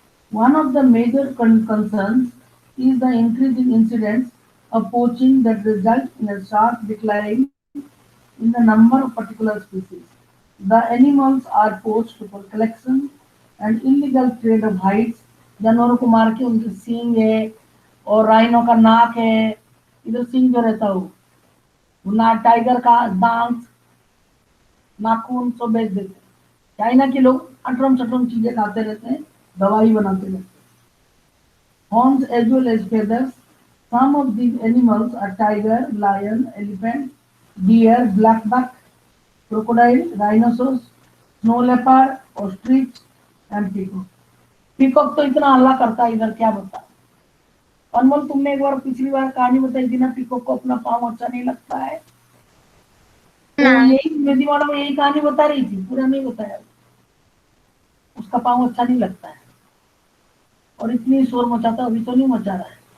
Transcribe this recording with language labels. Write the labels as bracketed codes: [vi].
[en] One of the major concerns is the increasing incidence of poaching that results in a sharp decline in the number of particular species. The animals are poached for collection and illegal trade of hides. [hi] जानवरों को मार के उनके सींग है और rhino का नाक है, इधर सींग जो रहता है वो ना टाइगर का दांत नाखून सब बेच देते हैं। चाइना के लोग अटरम चटरम चीजें खाते रहते हैं, दवाई बनाते रहते हैं। [en] Horns as well as feathers. Some of these animals are tiger, lion, elephant, deer, black buck, crocodile, rhinoceros, snow leopard, ostrich, and peacock. [hi] Peacock तो इतना हल्ला करता है इधर, क्या बता। अनमोल, तुमने एक बार पिछली बार कहानी बताई थी ना, पीकॉक को अपना पाँव अच्छा नहीं लगता है। तो यही मेरी वाला में यही कहानी बता रही थी, पूरा नहीं बताया। उसका पाँव अच्छा नहीं लगता है और इतनी शोर मचाता, अभी तो नहीं मचा रहा है।